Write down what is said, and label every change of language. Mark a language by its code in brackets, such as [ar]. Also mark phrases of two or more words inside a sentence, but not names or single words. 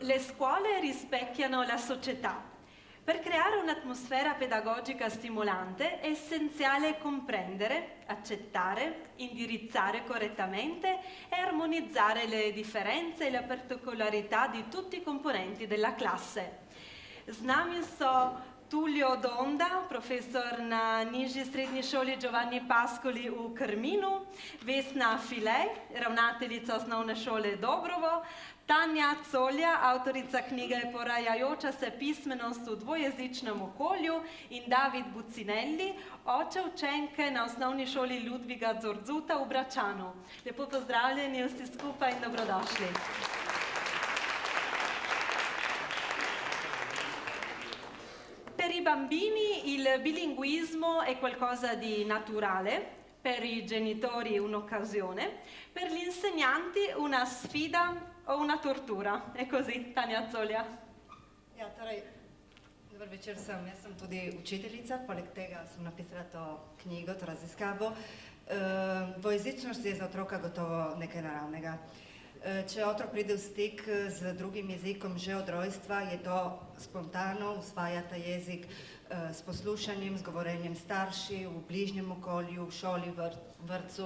[it] scuole rispecchiano la società. Per creare un'atmosfera pedagogica stimolante è essenziale comprendere, accettare, indirizzare correttamente e armonizzare le differenze e le particolarità di tutti i componenti della classe. [sl] Z nami so Tulio Donda, profesor na nižji srednji šoli Giovanni Pascoli v Krminu, Vesna Filej, ravnateljica osnovne šole Dobrovo, Tanja Colja, avtorica knjige Porajajoča se pismenost v dvojezičnem okolju in David Bucinelli, oče učenke na osnovni šoli Ludviga Zorzuta v Bračanu. Lepo pozdravljeni vsi skupaj in dobrodošli. [it] Per i bambini il bilinguismo è qualcosa di naturale, per i genitori un'occasione, per gli insegnanti una sfida o una tortura. È così, Tanja Colja? [sl] Ja, torej, dober večer sem. Jaz sem tudi učiteljica, poleg tega sem napisala to knjigo, to raziskavo. Dvojezičnost je za otroka gotovo nekaj naravnega. Če otrok pride v stik z drugim jezikom že od rojstva, je to spontano, usvaja ta jezik s poslušanjem, z govorenjem starši, v bližnjem okolju, v šoli, vrtcu.